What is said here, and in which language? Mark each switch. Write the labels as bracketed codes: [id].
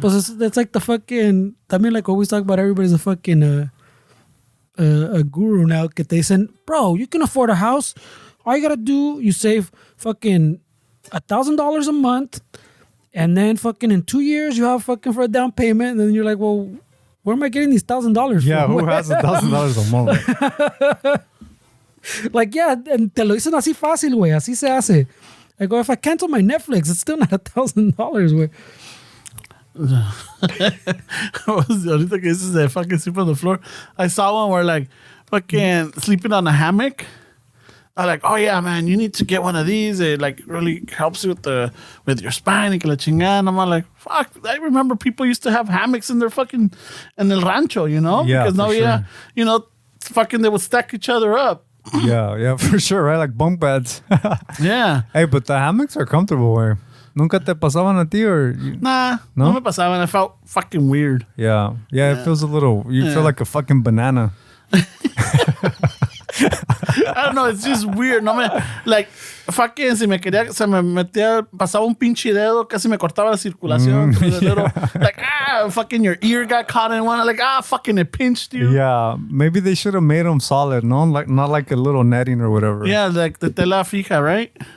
[en] But it's like the fucking. I mean, like always talk about everybody's a fucking a guru now. Que they said, bro, you can afford a house. All you gotta do, you save fucking $1,000 a month, and then fucking in 2 years you have fucking for a down payment, and then you're like, well, where am I getting these $1,000? Yeah, from? who has $1,000 a month? [es] Like, yeah, and te lo dicen así fácil, güey. Así se hace. [en] I go, if I cancel my Netflix, it's still not $1,000, güey. Ahorita que dices de fucking sleep on the floor, I saw one where like fucking sleeping on a hammock. I'm like, oh yeah, man, you need to get one of these. It like really helps you with your spine. Y que la chingada. I'm like, fuck. I remember people used to have hammocks in their fucking in el rancho, you know? Yeah, because now, for sure. you know, fucking they would stack each other up. Yeah, for sure, right? Like bunk beds. Yeah. Hey, but the hammocks are comfortable, way. [es] Nunca te pasaban a ti or? [en] Nah, no me pasaba, and I felt fucking weird. Yeah, it feels a little. You feel like a fucking banana. I don't know, it's just weird. [es] No me, like, fucking, se me metía, pasaba un pinche dedo, casi me cortaba la circulación. [en] Like, fucking your ear got caught in one. Like, fucking it pinched you. Yeah, maybe they should have made them solid, no? Like, not like a little netting or whatever. Yeah, like the tela fija, right?